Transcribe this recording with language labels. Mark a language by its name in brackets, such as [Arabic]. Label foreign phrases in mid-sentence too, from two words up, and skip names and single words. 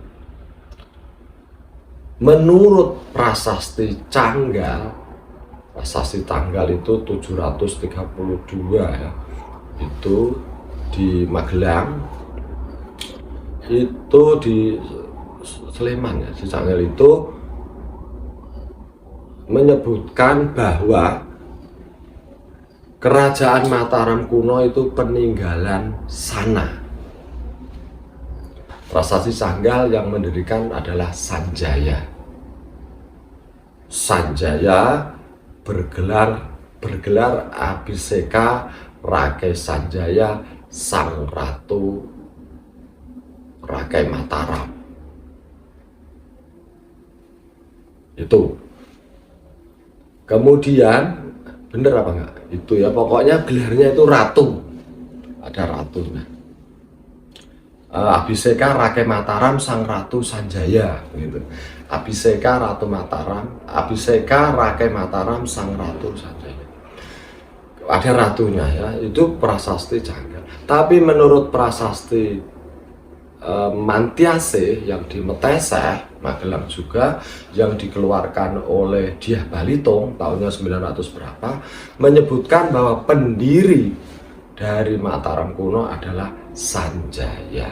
[Indonesian] Menurut prasasti Canggal, prasasti Tanggal itu 732 ya, itu di Magelang, itu di Sleman ya, di Canggal itu menyebutkan bahwa kerajaan Mataram kuno itu peninggalan Sana. Prasasti Canggal yang mendirikan adalah Sanjaya. Sanjaya bergelar Abhiseka Rakai Sanjaya Sang Ratu Rakai Mataram. Itu. Kemudian bener apa enggak? Itu ya, pokoknya gelarnya itu ratu. Ada ratunya. Abhiseka Rakai Mataram Sang Ratu Sanjaya gitu. Abhiseka Ratu Mataram, Abhiseka Rakai Mataram Sang Ratu Sanjaya. Ada ratunya ya, itu prasasti Janggal. Tapi menurut prasasti Mantiase yang di Meteseh, Magelang juga, yang dikeluarkan oleh Dyah Balitung tahunnya 900 berapa, menyebutkan bahwa pendiri dari Mataram kuno adalah Sanjaya.